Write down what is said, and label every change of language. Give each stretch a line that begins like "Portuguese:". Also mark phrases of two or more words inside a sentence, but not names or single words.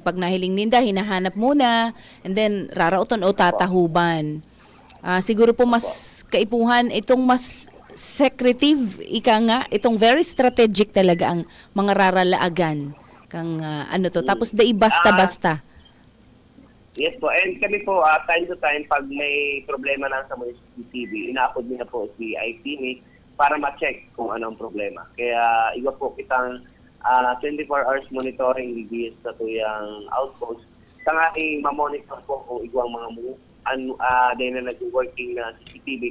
Bikol: Pag nahiling ninda, hinahanap muna,
English: and then
Bikol: raraoton o tatahuban. Siguro po mas kaipuhan, itong mas secretive, itong
English: very strategic
Bikol: talaga ang mga raralaagan kang tapos dai basta-basta. Yes po, and kami po
English: time to time
Bikol: pag may problema na sa mga CCTV, inaapod nila po si IT para ma-check kung ano ang problema. Kaya iba po kitang
English: 24 hours monitoring
Bikol: DBS sa tuyang outpost. Sa ating ma-monitor po kung igwang mga din na nag-working na CCTV.